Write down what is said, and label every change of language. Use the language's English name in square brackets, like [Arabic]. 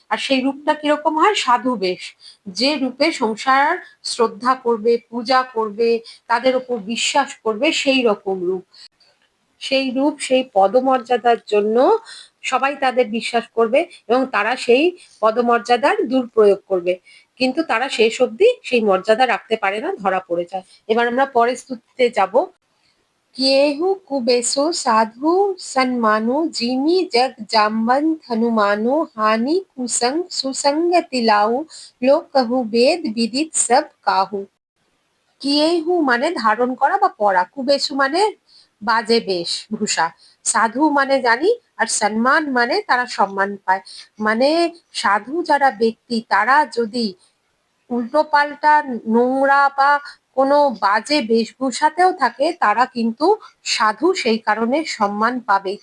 [Bangla] আর সেই রূপটা কিরকম হয়? সাধু বেশ। যে রূপে সংসার শ্রদ্ধা করবে, পূজা করবে, তাদের উপর বিশ্বাস করবে, সেই রকম রূপ। সেই রূপ, সেই পদমর্যাদার জন্য সবাই তাদের বিশ্বাস করবে এবং তারা সেই পদমর্যাদার দুর্প্রয়োগ করবে। কিন্তু তারা শেষ অবধি সেই মর্যাদা রাখতে পারে না, ধরা পড়ে যায়। এবার আমরা পরের স্তুতিতে যাব। [Awadhi] किएहु कुबेसो साधु सन्मानो जिमि जग जाम्बंत हनुमानो हानि कुसंग सुसंग तिलाऊ लोक कहु वेद विदित सब काहू। [Bangla] কিয়েহু মানে ধারণ করা বা পরা, কুবেশু মানে বাজে বেশ ভূষা, সাধু মানে জানি, আর সম্মান মানে তারা সম্মান পায়। মানে সাধু যারা ব্যক্তি তারা যদি উল্টোপাল্টা নোংরা বা কোনো বাজে বেশভূষাতেও থাকে তারা কিন্তু সাধু, সেই কারণে সম্মান পাবেই।